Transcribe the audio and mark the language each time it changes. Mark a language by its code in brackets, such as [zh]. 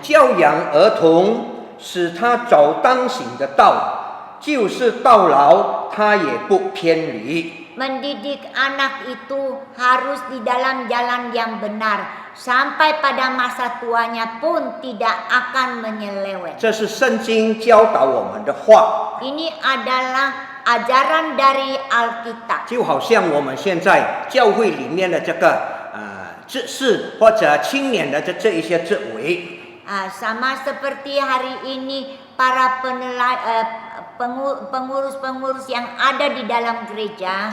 [zh] 教养儿童，使他走当行的道，就是到老他也不偏离。 [id] Mendidik anak itu harus di dalam jalan yang benar, sampai pada masa tuanya pun tidak akan menyeleweng. [zh] 这是圣经教导我们的话， [id] Ini adalah ajaran dari Alkitab. [zh] 就好像我们现在教会里面的这个执事或者青年的这一些职位。 [id] Sama seperti hari ini para pengurus-pengurus yang ada di dalam gereja,